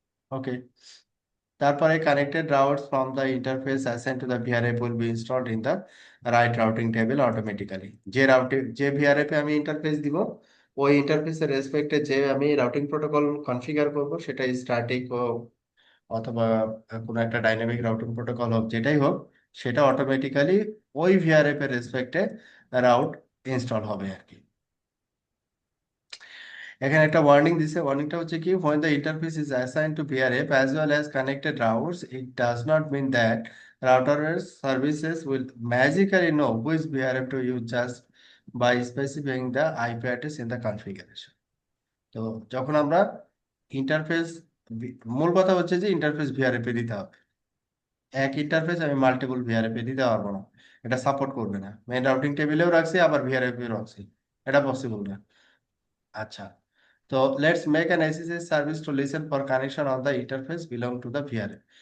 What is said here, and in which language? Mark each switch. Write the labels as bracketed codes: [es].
[en] okay, [bn] তারপরে connected [en] routes from the interface assigned to the VRF will be installed in the right routing table automatically। [bn] যে রাউটে যে VRF এ আমি interface দিব, ওই ইন্টারফেসের রেসপেক্টে যে আমি রাউটিং প্রোটোকল কনফিগার করব, সেটা স্ট্যাটিক হোক অথবা কোনো একটা ডাইনামিক রাউটিং প্রোটোকল হোক, যেটাই হোক, সেটা অটোমেটিক্যালি ওই ভিআরএফ এর রেসপেক্টে রাউট ইনস্টল হবে আর কি। এখানে একটা ওয়ার্নিং দিছে, ওয়ার্নিংটা হচ্ছে কি, [en] when the interface is assigned to PRF as well as connected routes, it does not mean that router's services will magically know which PRF to use just by specifying the IP address in the configuration। [bn] তো যখন আমরা interface, মূল কথা হচ্ছে যে interface VRF এ দিতে হবে, এক ইন্টারফেস আমি মাল্টিপল ভিআরএফ এ দিতে পারবো না, এটা সাপোর্ট করবে না। মেইন রাউটিং টেবিলেও রাখছি আবার ভিআরএফ এও রাখছি, এটা পসিবল না। [en] আচ্ছা, তো let's make an SSS service to listen for connection on the interface belong to the VRF.